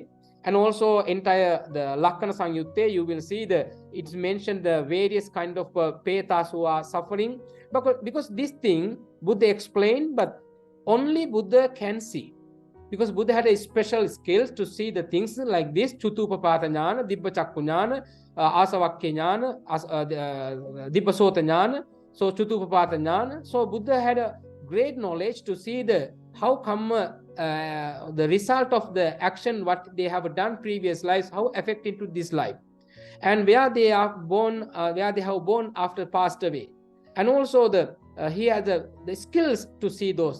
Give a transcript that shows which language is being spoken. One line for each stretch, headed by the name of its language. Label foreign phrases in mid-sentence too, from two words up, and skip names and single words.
English: And also entire the Lakkana Sangyutta, you will see it's mentioned the various kind of petas who are suffering, because this thing Buddha explained, but only Buddha can see, because Buddha had a special skills to see the things like this:
Pali: චුතුපපාත ඥාන, දිබ්බචක්ඛු ඥාන, ආසවක්ඛ්‍ය ඥාන, දිබ්බසෝත ඥාන, so චුතුපපාත ඥාන.
English: So Buddha had a great knowledge to see how come the result of the action what they have done previous lives, how affected to this life, and where they are born, where they have born after passed away. And also he has the skills to see those.